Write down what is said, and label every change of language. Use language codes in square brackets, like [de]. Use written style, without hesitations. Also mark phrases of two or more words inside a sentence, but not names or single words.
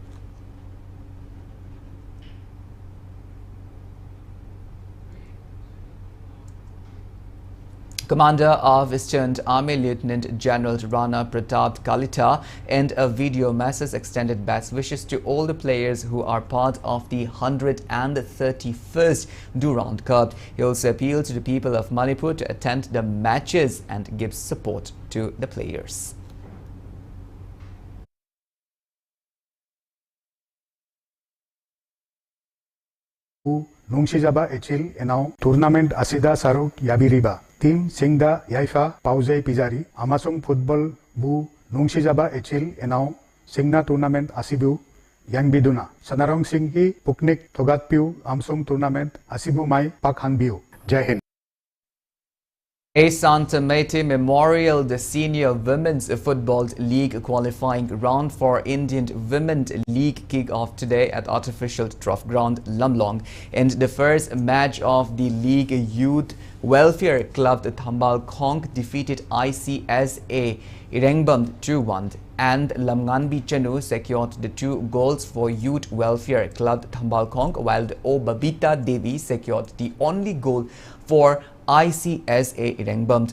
[en] Commander of Eastern Army Lieutenant General Rana Pratap Kalita in a video message extended best wishes to all the players who are part of the 131st Durand Cup. He also appealed to the people of Manipur to attend the matches and give support to the players. [mni] Nungsijaba Echil enau tournament asida saruk yabiriba team singda yaifa pauzei pizari amasung football bu nungsijaba Echil enau singna tournament asibu yangbiduna sanarong singki puknik thogatpiu amsung tournament asibu mai pakhanbiu. [hi] Jai Hind. [en] A Santa Mete Memorial, the Senior Women's Football League qualifying round for Indian Women's League kick-off today at artificial turf ground Lamlong. In the first match of the league, Youth Welfare Club Thambal Khong defeated ICSA Irengbam 2-1 and Lamnganbi Chanu secured the 2 goals for Youth Welfare Club Thambal Khong, while the Babita Devi secured the only goal for ICSA Irengbam.